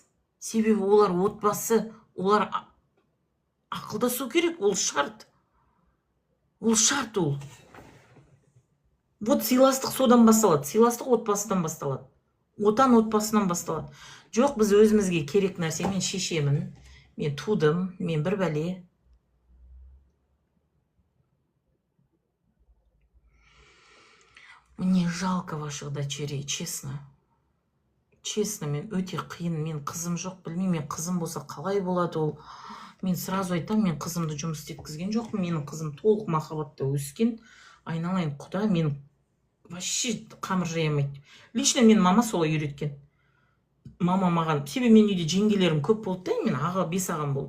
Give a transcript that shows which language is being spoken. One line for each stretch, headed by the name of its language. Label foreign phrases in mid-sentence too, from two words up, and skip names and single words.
Kazakh: Себебі олар отбасы, олар ақылдасу керек, ол шарт. Ол шарт ол. Вот сыйластық содан басталады. Сыйластық отбасыдан басталады. Отан отбасынан басталады. Жоқ, біз өзімізге керек нәрсе, мен шешемін, мен тудым, мен бір бәле.
Russian: Мне жалко ваших дочерей, честно. Честно,
Kazakh: мен өте қиын, мен қызым жоқ, білмеймін, мен қызым болса қалай болады ол. Мен сразу айтам, мен қызымды жұмыс істеткізген жоқпын, менің қызым толық махаббатта өскен. Айналайын құда, мен вообще қамыр жая алмайды. Лично мен мама солай үйреткен. Мама маған, себебі мен үйде жеңгелерім көп болды да, мен аға 5 ағам болды.